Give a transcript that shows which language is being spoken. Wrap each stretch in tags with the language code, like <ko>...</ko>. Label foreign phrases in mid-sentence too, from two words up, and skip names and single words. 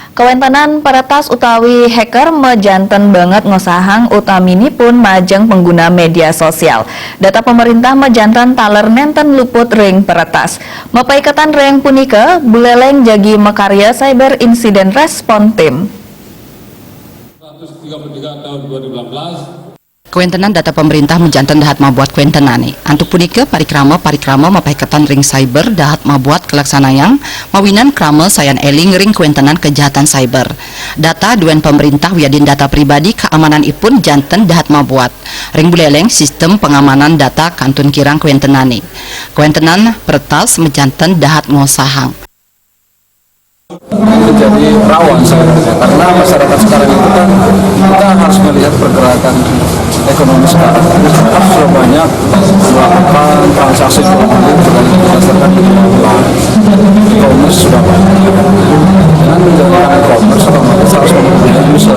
<ban>Kuentenan peretas utawi hacker mejanten banget ngosahang utamini pun majeng pengguna media sosial. Data pemerintah mejanten taler nenten luput ring peretas. Mepaiketan ring punika buleleng jagi mekarya</ban> <en>cyber incident response team.</en> <ban>133 tahun 2018. Kuentenan data pemerintah menjantan dahat mabuat kuentenane. Antuk punika parikrama mapaiketan ring cyber dahat mabuat kelaksanayang mawinan krama sayan eling ring kuentenan kejahatan cyber. Data duen pemerintah wiadin data pribadi keamanan ipun janten dahat mabuat. Ring buleleng sistem pengamanan data kantun kirang kuentenane. Kuentenan peretas menjantan dahat ngosahang.</ban> <id>Menjadi rawan sebenarnya karena masyarakat sekarang itu kan kita harus melihat pergerakan ekonomi sekarang. Masyarakat sudah banyak melakukan transaksi berdasarkan online. E-commerce sudah banyak. Dengan menjalankan e-commerce otomatis harus mempunyai user.</id>